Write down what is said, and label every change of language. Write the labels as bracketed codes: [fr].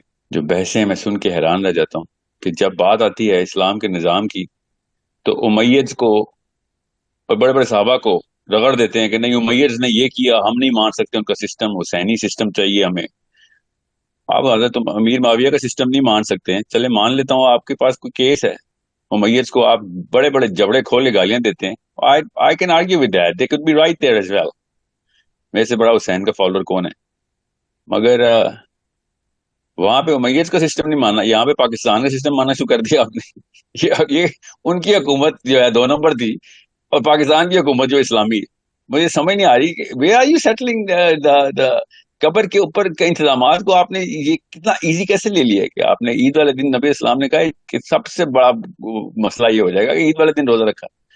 [ur] جو بحثیں میں سن کے حیران رہ جاتا ہوں کہ جب بات آتی ہے اسلام کے نظام کی تو امیدز کو اور بڑے بڑے صحابہ کو رگڑ دیتے ہیں کہ نہیں امیدز نے یہ کیا, ہم نہیں مان سکتے ان کا سسٹم, حسینی سسٹم چاہیے ہمیں. آپ حضرت امیر معاویہ کا سسٹم نہیں مان سکتے ہیں, چلے مان لیتا ہوں آپ کے پاس کوئی کیس ہے, امیدز کو آپ بڑے بڑے جبڑے کھول کے گالیاں دیتے ہیں. [en] I can argue with that, they could be right there as well. [ur] میرے سے بڑا حسین کا فالوور کون ہے, مگر وہاں پہ امیدز کا سسٹم نہیں ماننا, یہاں پہ پاکستان کا سسٹم ماننا شروع کر دیا آپ نے. یہ ان کی حکومت جو ہے 2 نمبر تھی اور پاکستان کی حکومت جو اسلامی. مجھے سمجھ نہیں آ رہی کہ [en] where are you settling [ur] قبر کے اوپر کے انتظامات کو آپ نے یہ کتنا ایزی کیسے لے لیا کہ آپ نے عید والے دن نبی اسلام نے کہا کہ سب سے بڑا مسئلہ یہ ہو جائے گا کہ عید والے دن روزہ رکھا.